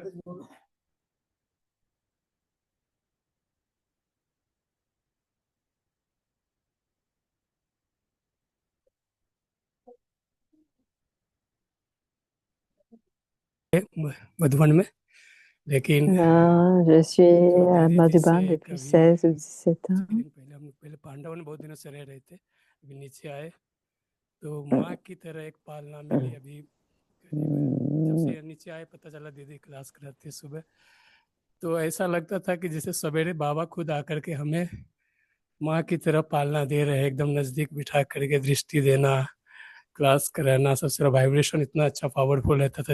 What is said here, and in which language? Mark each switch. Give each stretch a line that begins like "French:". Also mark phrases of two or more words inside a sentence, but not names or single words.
Hindi: मधुबन में, लेकिन
French: Là, je suis
Hindi: जो
French: à
Hindi: दीदी
French: Madhuban
Hindi: जिससे
French: depuis
Hindi: कभी
French: 16 ou 17
Hindi: कुछ
French: ans.
Hindi: दिन पहले हम लोग पहले पांडव में बहुत दिनों से रह रहे थे, अभी नीचे आए तो माँ की तरह एक पालना मिली। अभी करीब जब से नीचे आए पता चला दीदी क्लास कराती है सुबह, तो ऐसा लगता था कि जैसे सवेरे बाबा खुद आकर के हमें माँ की तरह पालना दे रहे हैं, एकदम नज़दीक बिठा करके दृष्टि देना, क्लास कराना, सबसे वाइब्रेशन इतना अच्छा पावरफुल रहता था।